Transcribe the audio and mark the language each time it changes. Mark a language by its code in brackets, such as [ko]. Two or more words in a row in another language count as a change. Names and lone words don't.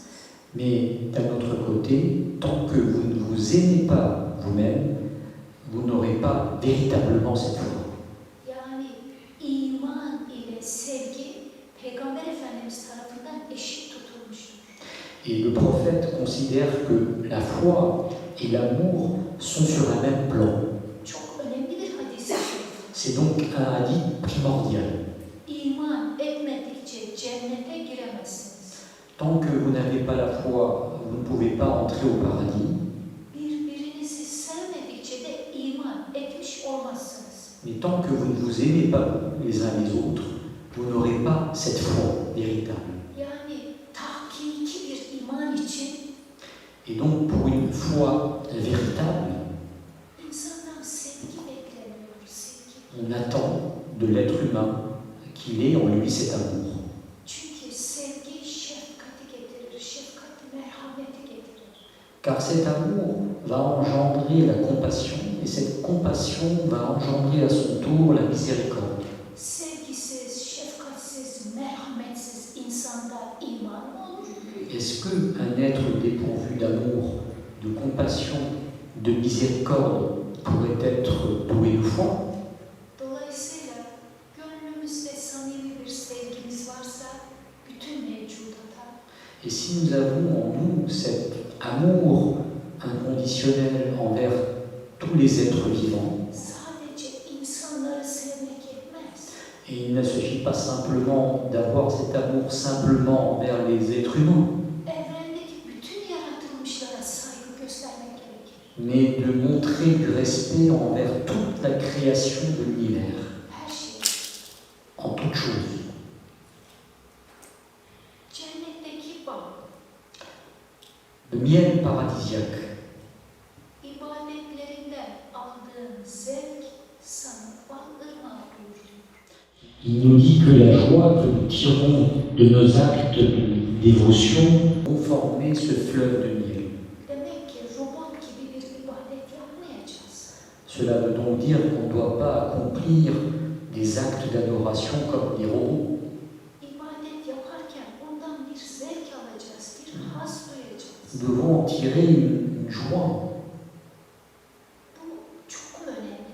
[fr] Mais d'un autre côté, tant que vous ne vous aimez pas vous-même, vous n'aurez pas véritablement cette foi. [tr] Yani iman ile sevgi Peygamber Efendimiz tarafından eşit tutulmuştur. [fr] Et le prophète considère que la foi et l'amour sont sur un même plan. [tr] Çok önemli bir hadis-i şerif. [fr] C'est donc un hadith primordial. [tr] İman etmedikçe cennete giremezsiniz. [fr] Tant que vous n'avez pas la foi, vous ne pouvez pas entrer au paradis. [tr] Birbirinizi sevmedikçe de iman etmiş olmazsınız. [fr] Mais tant que vous ne vous aimez pas les uns les autres, vous n'aurez pas cette foi véritable. [tr] Yani tahkiki bir iman için [fr] Et donc pour une foi véritable, [tr] insandan sevgi bekleniyor, sevgi. [fr] on attend de l'être humain qu'il ait en lui cet amour. [tr] Çünkü sevgi şefkati getirir, şefkati merhameti getirir. [fr] Car cet amour va engendrer la compassion, et cette compassion va engendrer à son tour la miséricorde. [tr] Sevgisiz, şefkatsiz, merhametsiz insanda iman mı olur? [fr] Est-ce qu'un être dépourvu d'amour, de compassion, de miséricorde pourrait être doué de foi? [tr] Dolayısıyla gönlümüzde samimi bir sevgimiz varsa bütün mevcudata, [fr] Et si nous avons en nous cet amour inconditionnel envers tous les êtres vivants, [tr] sadece insanları sevmek yetmez. [fr] et il ne s'agit pas simplement d'avoir cet amour simplement envers les êtres humains, [tr] Evrendeki bütün yaratılmışlara saygı göstermek gerekir. [fr] mais de montrer du respect envers toute la création de l'univers, [tr] Her şey. [fr] en toute chose. [tr] Cennetteki bağ, [fr] Le miel paradisiaque, [tr] ibadetlerinden aldığın zevk sana bal ırmağı duyuruyor. [fr] il nous dit que la joie que nous tirons de nos actes de dévotion vont former ce fleuve de miel. [tr] Demek ki robot gibi bir ibadet yapmayacağız. [fr] Cela veut donc dire qu'on ne doit pas accomplir des actes d'adoration comme des robots. [tr] İbadet yaparken ondan bir zevk alacağız, bir haz duyacağız. [fr] Nous devons en tirer une joie. [tr] Bu çok önemli.